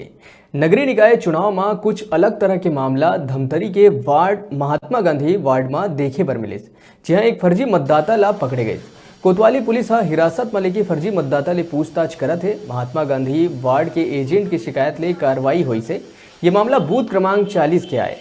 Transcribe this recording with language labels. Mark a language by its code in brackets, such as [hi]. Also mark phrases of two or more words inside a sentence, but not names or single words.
[hne] नगरीय निकाय चुनाव में कुछ अलग तरह के मामला धमतरी के वार्ड महात्मा गांधी वार्ड में देखे बर मिले, जहां एक फर्जी मतदाता ला पकड़े गए। कोतवाली पुलिस हिरासत में लेके फर्जी मतदाता ले पूछताछ करत है। महात्मा गांधी वार्ड के एजेंट की शिकायत ले कार्रवाई हुई से ये मामला बूथ क्रमांक 40 के आए।